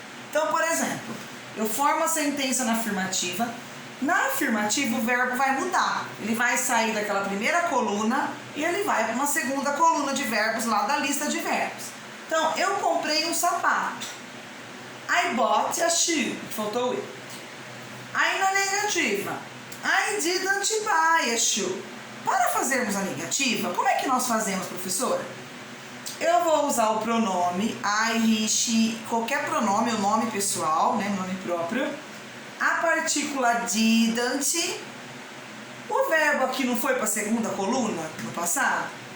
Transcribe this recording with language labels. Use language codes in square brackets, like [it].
[pt] Então, por exemplo, eu formo a sentença na afirmativa. Na afirmativa, o verbo vai mudar. Ele vai sair daquela primeira coluna e ele vai para uma segunda coluna de verbos lá da lista de verbos. Então, eu comprei um sapato. [en] I bought a shoe. [pt] Faltou [en] it. [pt] Aí na negativa, [en] I didn't buy a shoe. [pt] Para fazermos a negativa, como é que nós fazemos, professora? Eu vou usar o pronome I, he, she, qualquer pronome, o nome pessoal, né, nome próprio. A partícula didn't. O verbo aqui não foi para a segunda coluna no passado?